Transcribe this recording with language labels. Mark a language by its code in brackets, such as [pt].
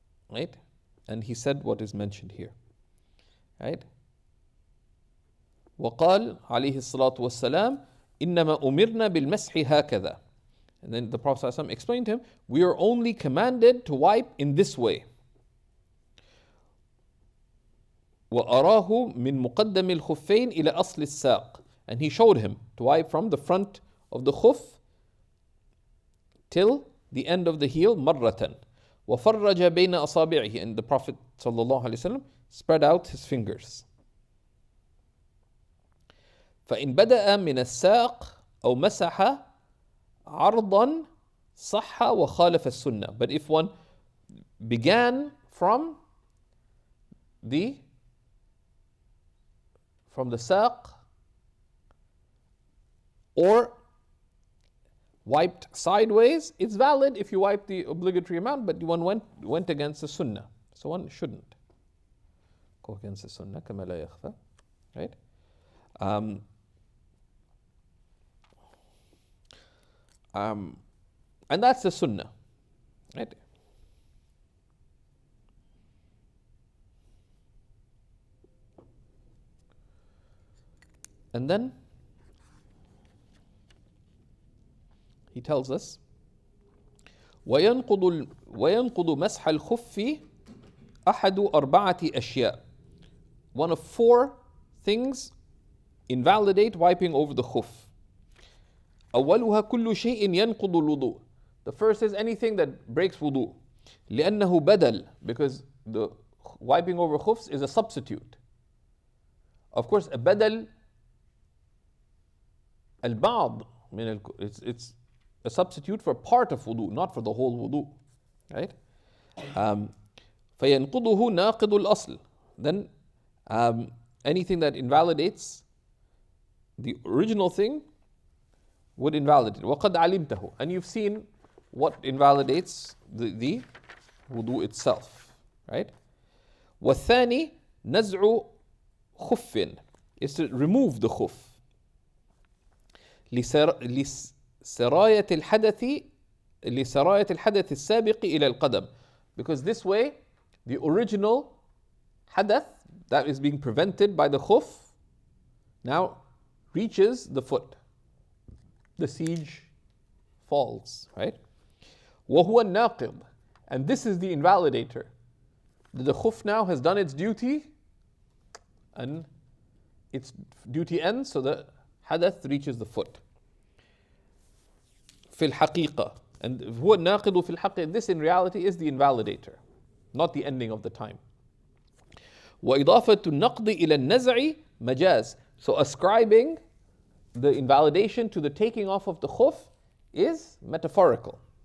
[en] Right? And he said what is mentioned here, right? [ar] وقال عليه الصلاة والسلام إنما أمرنا بالمسح هكذا. [en] And then the Prophet ﷺ explained to him, we are only commanded to wipe in this way. [ar] وأراه من مقدم الخفين إلى أصل الساق. [en] And he showed him to wipe from the front of the khuf till the end of the heel [ar] مرة. وفرج بين أصابعه. [en] And the Prophet ﷺ spread out his fingers. [ar] فإن بدأ من الساق أو مسح عرضا صح وخالف السنة. [en] But if one began from the saq or wiped sideways, it's valid if you wipe the obligatory amount, but one went against the sunnah. So one shouldn't go against the sunnah, [ar] كما لا يخفى, [en] right? And that's the sunnah, right? And then he tells us [ar] وينقض مسح الخف أحد أربعة أشياء. [en] One of four things invalidate wiping over the khuf. [ar] أولها كل شيء ينقض الوضوء. [en] The first is anything that breaks wudu. [ar] لأنه بدل, [en] because the wiping over khufs is a substitute. Of course, a badal [ar] البعض من [en] it's a substitute for part of wudu, not for the whole wudu, right? [ar] فينقضه ناقض الأصل. [en] Then anything that invalidates the original thing would invalidate. [ar] وقد علمته. [en] And you've seen what invalidates the wudu itself, right? [ar] والثاني نزع خف [en] is to remove the khuf. [ar] لسراية الحدث السابق إلى القدم. [en] Because this way, the original hadath that is being prevented by the khuf now reaches the foot. The siege falls, right? [ar] وهو الناقض. [en] And this is the invalidator. The khuf now has done its duty, and its duty ends, so the hadath reaches the foot. [ar] في الحقيقة, [en] And [ar] هو الناقض في الحق, [en] this in reality is the invalidator, not the ending of the time. [ar] وإضافة النقض إلى النزع مجاز. [en] So ascribing the invalidation to the taking off of the khuf is metaphorical.